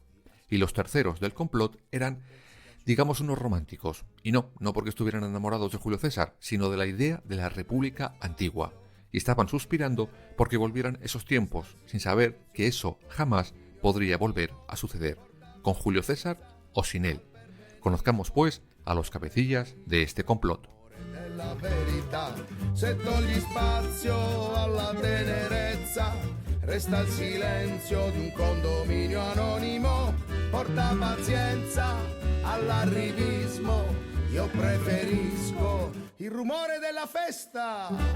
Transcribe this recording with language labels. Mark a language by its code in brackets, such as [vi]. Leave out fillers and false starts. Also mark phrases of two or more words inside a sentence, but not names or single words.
[es] Y los terceros del complot eran, digamos, unos románticos, y no porque estuvieran enamorados de Julio César, sino de la idea de la República antigua, y estaban suspirando porque volvieran esos tiempos, sin saber que eso jamás podría volver a suceder, con Julio César o sin él. Conozcamos, pues, a los cabecillas de este complot. [it] La verità, se togli spazio alla tenerezza, resta il silenzio di un condominio anonimo, porta pazienza all'arrivismo, io preferisco il rumore della festa.